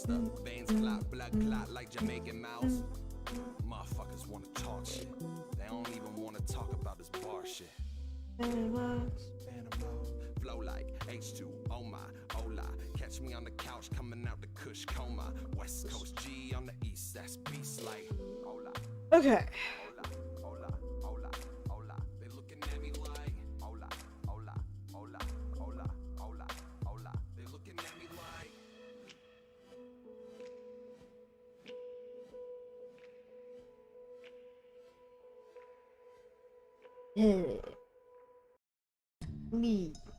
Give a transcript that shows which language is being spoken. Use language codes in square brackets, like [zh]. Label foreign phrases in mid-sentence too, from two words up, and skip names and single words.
[en] The veins clot, blood clot like Jamaican mouse. Motherfuckers wanna talk shit. They don't even wanna talk about this bar shit. Phantom flow like H2, oh my, hola. Catch me on the couch coming out the Kush coma. West Coast G on the east, that's beast like hola. Okay. [es] Hola, hola, hola. [en] They looking at me like [es] hola, hola, hola, hola, hola, hola. [en] They looking at me like Me.